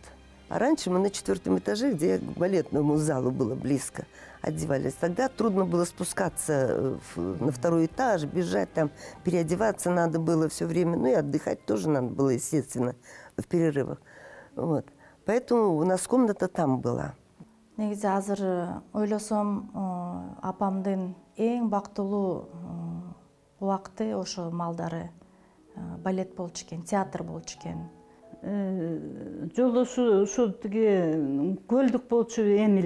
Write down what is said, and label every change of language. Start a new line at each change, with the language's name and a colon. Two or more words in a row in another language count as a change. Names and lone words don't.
Russian: А раньше мы на 4-м этаже, где к балетному залу было близко, одевались. Тогда трудно было спускаться на 2-й этаж, бежать там, переодеваться надо было все время. Ну и отдыхать тоже надо было, естественно, в перерывах. Вот. Поэтому у нас комната там была.
Kyrgyz: Негизи азыр ойлосом, апамдын эң бактылуу убакыты ошо малдары балет болчу экен, театр болчу экен. Жолдошу ушу тиги көлдүк болчу Эмил.